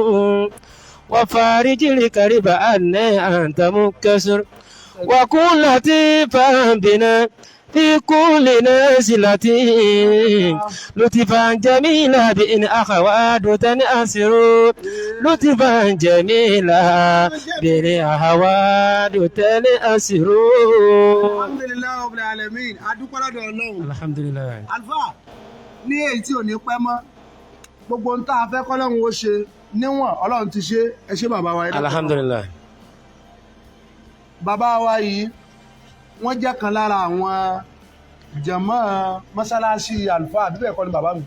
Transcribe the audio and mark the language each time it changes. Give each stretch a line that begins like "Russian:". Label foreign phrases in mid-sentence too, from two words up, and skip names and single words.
Arabic: وفارج الكرب أن أنت منكسر وكن لطيفا بنا في كل نازلة لطفا جميلا بإن أخوات تنأسر لطفا جميلا بإن أخوات تنأسر. الحمد لله رب العالمين.
Yoruba: Adúpẹ́ lọ́dọ̀ Ọlọ́run.
Arabic: Alhamdulillah.
Yoruba: Alfa ní èyí tí ò ní pẹ́ mọ́ gbogbo ń tá a fẹ́ kọ́lọ́run ó ṣe níwọ̀n Ọlọ́run ti ṣe ẹ ṣé bàbá wa.
Arabic: Alhamdulillah.
Yoruba: Bàbá wa yìí wọ́n jẹ́ kan lára àwọn jàmá mọ́sálásí àlùfáà àbí bẹ́ẹ̀ kọ́ ni bàbá mi.